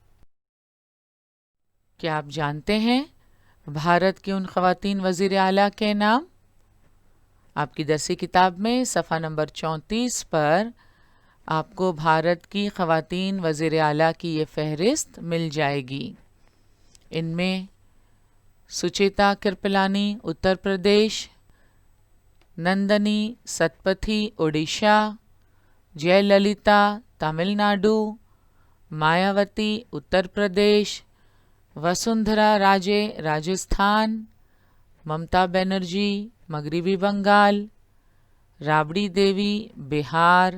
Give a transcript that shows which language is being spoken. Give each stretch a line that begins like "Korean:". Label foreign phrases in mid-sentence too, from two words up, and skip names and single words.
Urdu: کیا آپ جانتے ہیں بھارت کی ان خواتین وزیر اعلیٰ کے نام؟ آپ کی درسی کتاب میں صفحہ نمبر 34 پر آپ کو بھارت کی خواتین وزیر اعلیٰ کی یہ فہرست مل جائے گی۔ ان میں سچیتا کرپلانی اتر پردیش، نندنی ستپتھی اڈیشہ، جے للیتا تمل ناڈو، مایاوتی اتر پردیش، وسندھرا راجے راجستھان، ممتا بنرجی مغربی بنگال، رابڑی دیوی بہار،